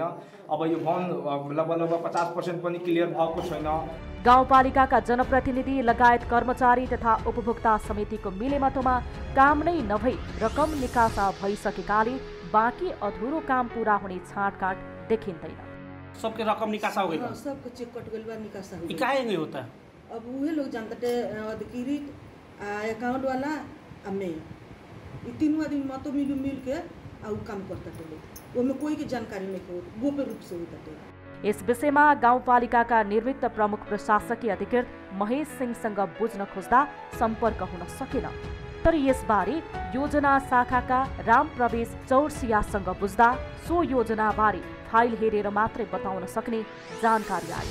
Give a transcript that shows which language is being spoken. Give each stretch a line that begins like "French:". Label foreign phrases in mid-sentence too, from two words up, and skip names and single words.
Nepali: अब यो भवन लगभग 50% पनि क्लियर भएको छैन। गाउँपालिकाका जनप्रतिनिधि लगायत कर्मचारी तथा उपभोक्ता समितिको मिलेमतोमा काम नै नभई रकम निकासा भइसकेकाले बाँकी अधुरो काम पूरा हुने छाँटकाँट देखिँदैन।
Hindi: सबके रकम निकासा हो गई, सबको चेक कट गई, बार निकासा हो गई। इकाई नहीं होता। अब वही लोग जानते थे अधिकृत अकाउंट वाला मैं ये तीनों आदमी मतो मिल के काम करता थे। वो में कोई की जानकारी नहीं हो, गोप्य रूप से होता थे।
Nepali: यस विषयमा गाउँपालिकाका निर्मित प्रमुख प्रशासकीय अधिकृत महेश सिंहसँग बुझ्न खोज्दा सम्पर्क हुन सकेन। तर यसबारे योजना शाखाका रामप्रवेश चौरसियासँग बुझ्दा सो योजनाबारे फाइल हेरेर मात्रै बताउन सक्ने जानकारी आयो।